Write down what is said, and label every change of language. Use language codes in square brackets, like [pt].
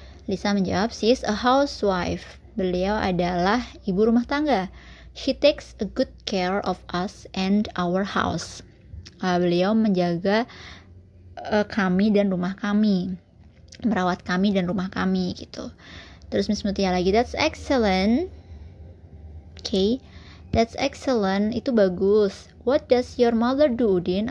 [id] Lisa menjawab, [en] she is a housewife. [id] Beliau adalah ibu rumah tangga. [en] She takes a good care of us and our house. [id] Beliau menjaga kami dan rumah kami. Merawat kami dan rumah kami gitu. Terus Miss Mutia lagi, [en] that's excellent. Okay, that's excellent. [id] Itu bagus. [en] What does your mother do, Udin?